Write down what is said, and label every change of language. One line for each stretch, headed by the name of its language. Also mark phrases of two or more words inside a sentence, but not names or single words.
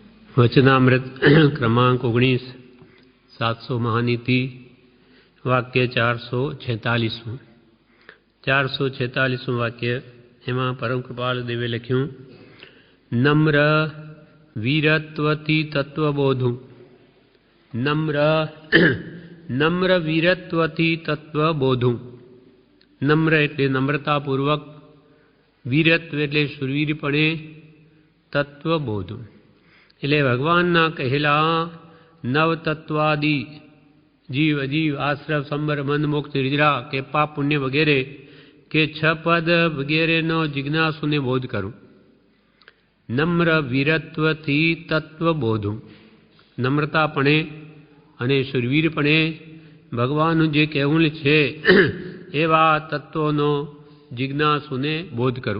Gujarati: વચનામૃત ક્રમાંક 19 700 મહાનીતિ વાક્ય 446 વાક્ય એમાં પરમ કૃપાલ દેવે લખ્યૂં નમ્ર વીરત્વતિ તત્વબોધુ નમ્ર વીરત્વતિ તત્વબોધુ નમ્ર એટલે નમ્રતાપૂર્વક વીરત્વ એટલે શૂરવીરપણે તત્વબોધુ એટલે ભગવાનના કહેલા નવતત્વાદિ જીવ અજીવ આશ્રવ સંબર મન મોક્ષ નિદ્રા કે પાપ પુણ્ય વગેરે કે છ પદ વગેરેનો જિજ્ઞાસુને બોધ કરું. નમ્ર વીરત્વથી તત્વબોધું નમ્રતાપણે અને શુરવીરપણે ભગવાનનું જે કહેવું છે એવા તત્વોનો જિજ્ઞાસુને બોધ કરું.